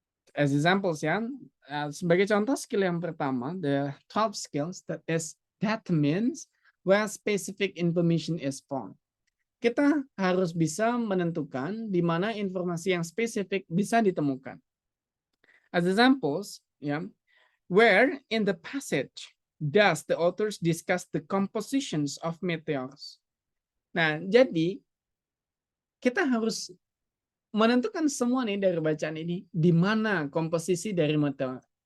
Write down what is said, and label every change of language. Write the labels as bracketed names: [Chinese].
[English] As examples ya, [Indonesian] sebagai contoh skill yang pertama, [English] the 12 skills that means where specific information is found. [Indonesian] Kita harus bisa menentukan di mana informasi yang spesifik bisa ditemukan. [English] As examples, ya, where in the passage does the authors discuss the compositions of meteors? [Indonesian] Nah, jadi kita harus menentukan semua nih dari bacaan ini di mana komposisi dari meteor.